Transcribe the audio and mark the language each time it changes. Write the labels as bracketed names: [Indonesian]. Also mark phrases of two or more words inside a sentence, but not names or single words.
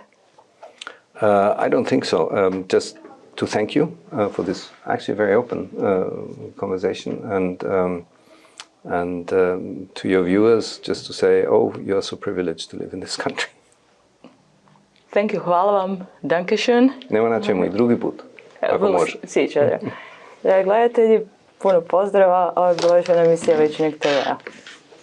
[English] I don't think so. Just to thank you for this actually very open conversation, and to your viewers, just to say, you are so privileged to live in this country. Thank you, [Croatian] hvala vam, dankeschön. Nema na čemu, i drugi put, ako može. Dragi gledatelji, puno pozdrava, ovo je bila još jedna emisija Večernjeg TV-a.